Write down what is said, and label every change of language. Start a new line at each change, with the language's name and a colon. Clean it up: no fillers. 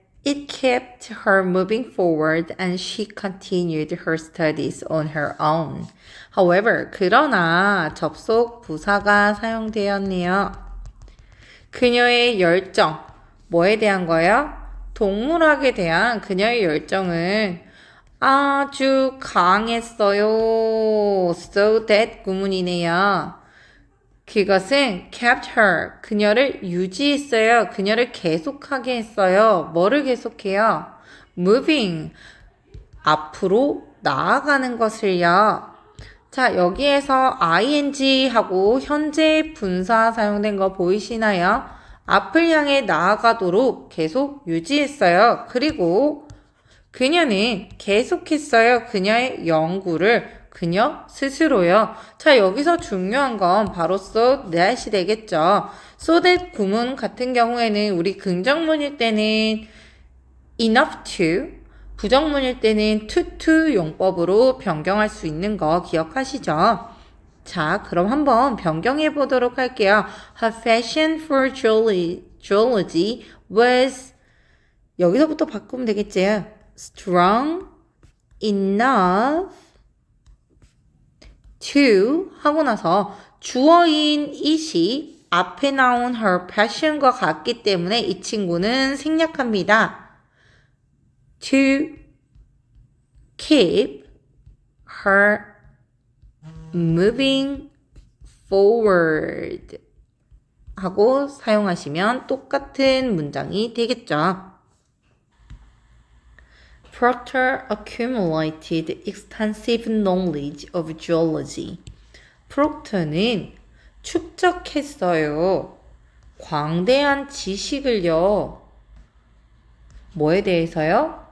English: It kept her moving forward and she continued her studies on her own.
Korean: However, 그러나 접속 부사가 사용되었네요. 그녀의 열정, 뭐에 대한 거예요? 동물학에 대한 그녀의 열정은 아주 강했어요. So that 구문이네요. 그것은
English: kept her,
Korean: 그녀를 유지했어요. 그녀를 계속하게 했어요. 뭐를 계속해요? moving, 앞으로 나아가는 것을요. 자, 여기에서 ing하고 현재 분사 사용된 거 보이시나요? 앞을 향해 나아가도록 계속 유지했어요. 그리고 그녀는 계속했어요. 그녀의 연구를 그녀 스스로요. 자, 여기서 중요한 건 바로 so that이 되겠죠. so that 구문 같은 경우에는 우리 긍정문일 때는 enough to, 부정문일 때는 to 용법으로 변경할 수 있는 거 기억하시죠? 자, 그럼 한번 변경해 보도록 할게요.
English: Her passion for geology was,
Korean: 여기서부터 바꾸면 되겠지.
English: strong enough to
Korean: 하고 나서 주어인 it이 앞에 나온 her passion과 같기 때문에 이 친구는 생략합니다.
English: To keep her moving forward
Korean: 하고 사용하시면 똑같은 문장이 되겠죠.
English: Proctor accumulated extensive knowledge of geology.
Korean: 프록터는 축적했어요. 광대한 지식을요. 뭐에 대해서요?